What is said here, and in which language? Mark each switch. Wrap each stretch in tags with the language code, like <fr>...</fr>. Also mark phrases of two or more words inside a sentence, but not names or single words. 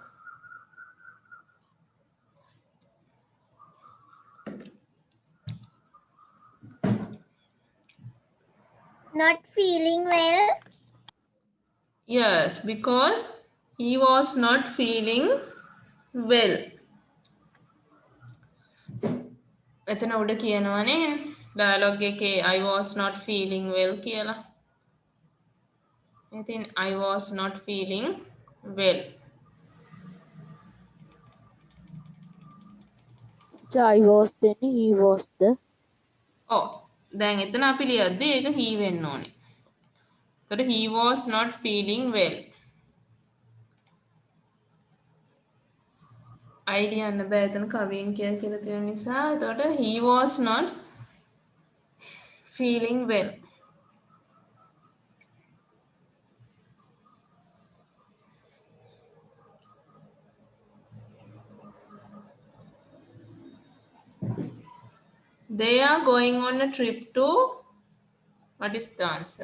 <en>Not feeling well. Yes, because he was not feeling well.</en> <si>එතන උඩ කියනවනේ dialogue එකේ</si> <en>I was not feeling well</en> <si>කියලා.</si> <en>ඉතින් I was not feeling well. I was then he was the.</en> <si>ඔව්. දැන් එතන අපි ලියද්දී ඒක he වෙන්න ඕනේ.</si> <en>එතකොට he was not feeling well.</en> <si>I ලියන්න බෑ එතන කවින් කියලා තියෙන නිසා.</si> <en>එතකොට he was not feeling well. They are going on a trip to, what is the answer?</en>